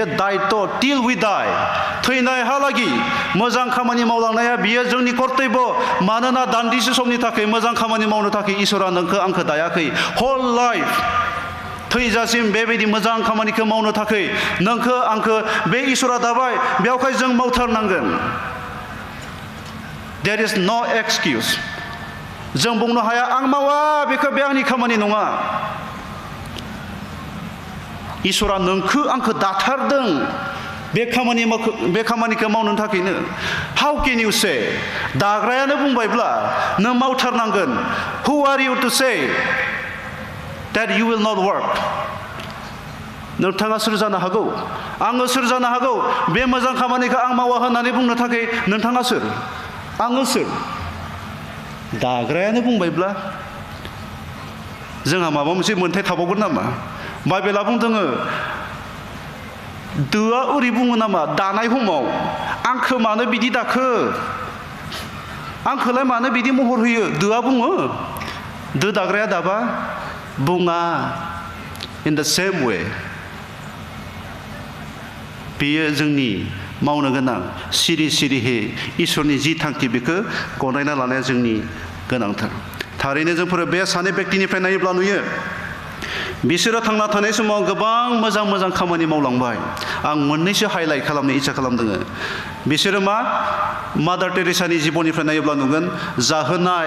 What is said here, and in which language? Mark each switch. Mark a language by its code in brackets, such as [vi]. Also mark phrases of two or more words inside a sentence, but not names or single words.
[brx] दायित्व [en] till we die [brx] थैनायहालागि मोजां खामानि मावलांनाया बियो जोंनि कर्तब्य मानोना दान्दिसे समनि थाखाय मोजां खामानि मावनो थाखाय इसोरा नोंखौ आंखौ दायाखै [en] whole life [brx] थैजासिम बेबायदि मोजां खामानिखौ मावनो थाखाय नोंखौ आंखौ बे इसोरा दाबाय बेयावखाय जों मावथारनांगोन [en] There is no excuse. [brx] जों बुंनो हाया आं मावा बेखौ बे आंनि खामानि नङा इसोरा नोंखौ आंखौ दाथारदों बे खामानिखौ मावनो थाखायनो [en] How can you say [brx] दाग्रायानो बुंबायब्ला नों मावथारनांगोन [en] Who are you to say that you will not work [brx] नोंथाङा सोर जानो हागौ आङो सोर जानो हागौ बे मोजां खामानिखौ आं मावा होननानै बुंनो थाखाय नोंथाङा सोर आङो सोर दाग्रायानो बुंबायब्ला जोंहा माबा मोनसे मोन्थाय थाबावगोन नामा बाइबेला बुंदों दोआ ओरै बुङो नामा दानाय समाव आंखौ मानो बिदि दाखो आंखौलाय मानो बिदि महर होयो दोआ बुङो दो दाग्राया दाबा बुङा [en] in the same way [brx] बेयो जोंनि मावनो गोनां सिरि सिरिहै इसोरनि जि थांखि बेखौ गनायना लानाया जोंनि गोनांथार थारैनो जोंफोर बे सानै व्यक्तिनिफ्राय नायोब्ला नुयो बिसोरो थांना थानाय समाव गोबां मोजां मोजां खामानि मावलांबाय आं मोननैसो हाइलाइट खालामनो इच्छा खालामदों बिसोरो मा मादार टेरेसानि जिबननिफ्राय नायोब्ला नुगोन जाहोनाय